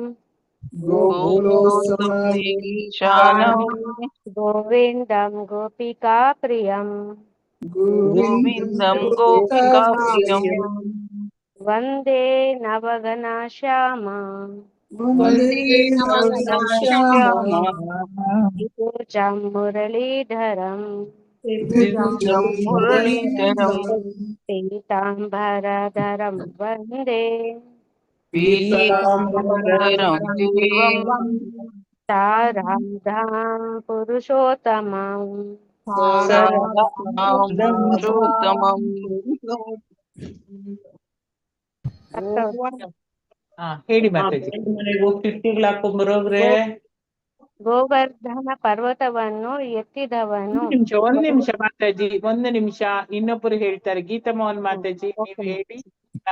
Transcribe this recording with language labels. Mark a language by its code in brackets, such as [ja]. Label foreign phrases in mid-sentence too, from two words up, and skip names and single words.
[sa] ಗೋವಿಂದಂ ಗೋಪಿಕಾ ಪ್ರಿಯಂ ವಂದೇ ನವಘನ ಶ್ಯಾಮ ದ್ವಿಭುಜಂ ಮುರಳೀಧರಂ ಪೀತಾಂಬರಧರಂ ವಂದೇ पीताम्बरधरं देवं साराधां पुरुषोत्तमं सदां पुरुषोत्तमं [kn] ಹೇಳಿ ಮಾತಾಜಿ. ಮನೆಗೆ ಹೋಗಿ ಕಿಟ್ಟಿಗಳು ಹಾಕೊಂಡ್ ಬರೋಗ್ರೆ. ಗೋವರ್ಧನ ಪರ್ವತವನ್ನು ಎತ್ತಿದವನು. ಒಂದ್ ನಿಮಿಷ ಮಾತಾಜಿ, ಒಂದು ನಿಮಿಷ. ಇನ್ನೊಬ್ಬರು ಹೇಳ್ತಾರೆ. ಗೀತಾ ಮೋಹನ್ ಮಾತಾಜಿ ನೀವು ಹೇಳಿ. ನಾವು